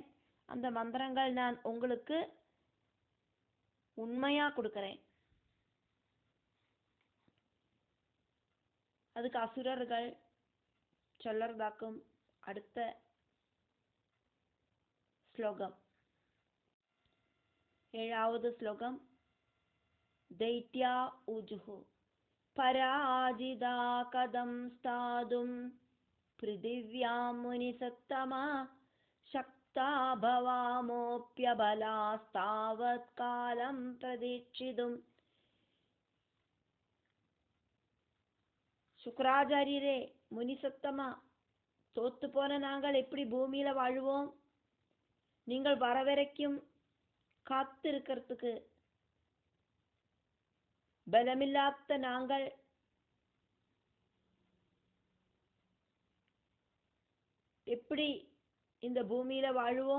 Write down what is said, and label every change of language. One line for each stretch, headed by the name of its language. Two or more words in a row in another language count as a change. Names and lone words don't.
Tamil: அந்த மந்திரங்கள் நான் உங்களுக்கு உண்மையா கொடுக்கறேன். அதுக்கு அசுரர்கள் சொல்லறதாக்கும் அடுத்த ஸ்லோகம். 7வது ஸ்லோகம்.
Sanskrit: दैत्या ऊजुः पराजिता कदं स्थातुं पृथिव्यां मुनिसत्तमा शक्ता भवामोऽप्यबलास्तावत् कालं प्रतीक्षितुम्.
Tamil: சுக்கராச்சாரியரே, முனிசத்தமா, தோத்து போன நாங்கள் எப்படி பூமியில வாழ்வோம்? நீங்கள் வர வரைக்கும் காத்திருக்கிறதுக்கு பலமில்லாத நாங்கள் எப்படி இந்த பூமியில வாழுவோம்?